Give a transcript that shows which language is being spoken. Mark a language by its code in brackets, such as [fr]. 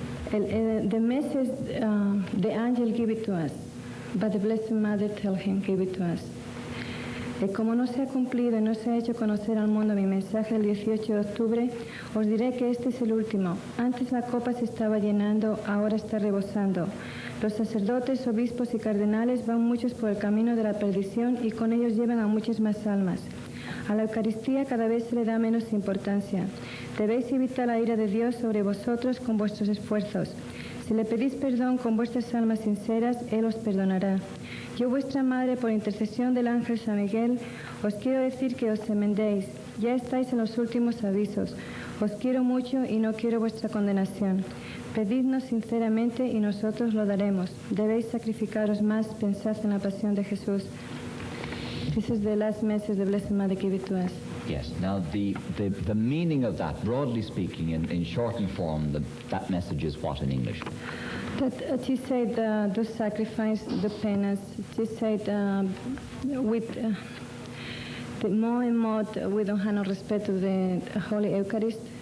[en] The message, the angel gave it to us, but the Blessed Mother tell him, give it to us. [es] Como no se ha cumplido y no se ha hecho conocer al mundo mi mensaje el 18 de octubre, os diré que este es el último. Antes la copa se estaba llenando, ahora está rebosando. Los sacerdotes, obispos y cardenales van muchos por el camino de la perdición y con ellos llevan a muchas más almas. A la Eucaristía cada vez se le da menos importancia. Debéis evitar la ira de Dios sobre vosotros con vuestros esfuerzos. Si le pedís perdón con vuestras almas sinceras, Él os perdonará. Yo, vuestra madre, por intercesión del ángel San Miguel, os quiero decir que os enmendéis. Ya estáis en los últimos avisos. Os quiero mucho y no quiero vuestra condenación. Pedidnos sinceramente y nosotros lo daremos. Debéis sacrificaros más, pensad en la pasión de Jesús. [en] This is the last message the Blessed Mother gave it to us. Yes. Now, the meaning of that, broadly speaking, in shortened form, that message is what in English? That she said, the sacrifice, the penance. She said, with the more and more we don't have no respect to the Holy Eucharist.